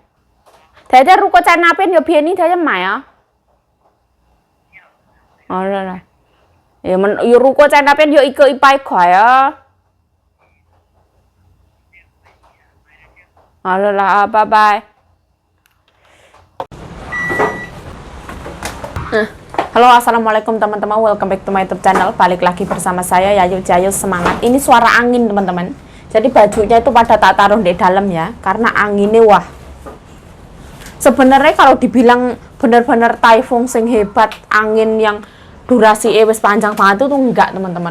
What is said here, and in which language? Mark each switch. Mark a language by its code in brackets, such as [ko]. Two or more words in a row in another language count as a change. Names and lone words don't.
[zh] 大家如果在那边有便宜，大家买啊。好了啦，如果在那边有一个100块啊。好了啦，拜拜。 [id] Halo, assalamualaikum teman-teman. [en] Welcome back to my YouTube channel. [id] Balik lagi bersama saya Yayu Jayu Semangat. Ini suara angin teman-teman. Jadi bajunya itu pada tak taruh di dalam ya, karena anginnya wah. Sebenarnya kalau dibilang bener-bener typhoon sing hebat, angin yang durasi wis panjang banget itu enggak teman-teman.